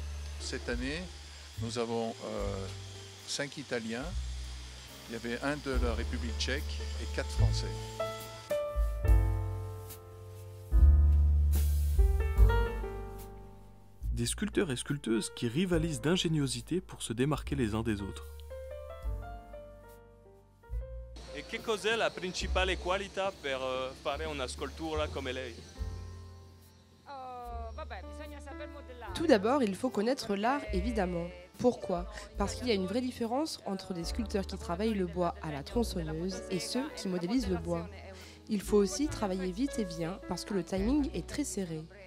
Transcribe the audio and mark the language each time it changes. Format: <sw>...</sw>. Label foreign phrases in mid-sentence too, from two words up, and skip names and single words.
<fr>Cette année, nous avons 5 Italiens, il y avait un de la République tchèque et 4 Français. Des sculpteurs et sculpteuses qui rivalisent d'ingéniosité pour se démarquer les uns des autres.</fr> <it>E che cos'è la principale qualità per fare una scultura come lei?</it> <fr>Tout d'abord, il faut connaître l'art, évidemment. Pourquoi? Parce qu'il y a une vraie différence entre des sculpteurs qui travaillent le bois à la tronçonneuse et ceux qui modélisent le bois. Il faut aussi travailler vite et bien parce que le timing est très serré.</fr>